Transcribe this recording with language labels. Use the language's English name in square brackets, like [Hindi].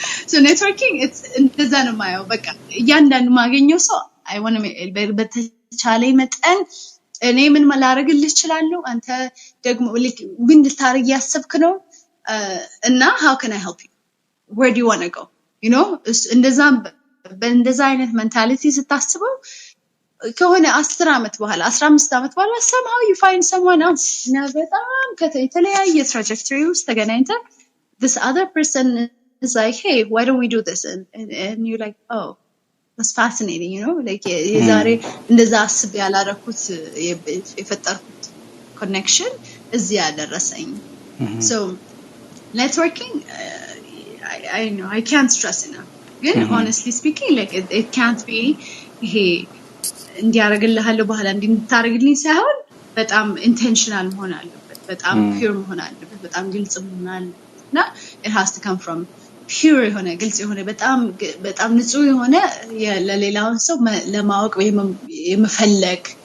[English] So networking, it's [Amharic] እንደዛ ነው የማየው። በቃ እያንዳንዱ ማገኘው ሰው [English] I want to [Amharic] በተቻለኝ መጠን እኔ ምን ማላረግልህ እችላለሁ፣ አንተ ደግሞ ምን ልታረግ ያሰብክ ነው እና [English] how can I help you? Where do you want to go? You know, [Amharic] እንደዛ አይነት ሜንታሊቲ ስታስበው ከሆነ 10 አመት በኋላ 15 አመት በኋላ [English] somehow you find someone else [Amharic] እና በጣም ከተለያየ [English] trajectory [Amharic] ውስጥ ተገናኝተ [English] this other person is like, hey, why don't we do this? And you're like, oh, that's fascinating, you know, like [Amharic] የዛሬ እንደዛ አስብ ያላረኩት የፈጠርኩት connection እዚህ ያደረሰኝ. [English] So networking, I know I can't stress enough. Good, honestly speaking, like it can't be hey [Amharic] እንዲያረግልሃለሁ በኋላ እንድታረግልኝ ሳይሆን በጣም intentional መሆን አለበት፣ በጣም pure መሆን አለበት፣ በጣም ግልጽ መሆን አለበት እና [English] it has to come from pure [Amharic] የሆነ ግልጽ የሆነ በጣም ንጹህ የሆነ ለሌላው ሰው ለማወቅ የመፈለግ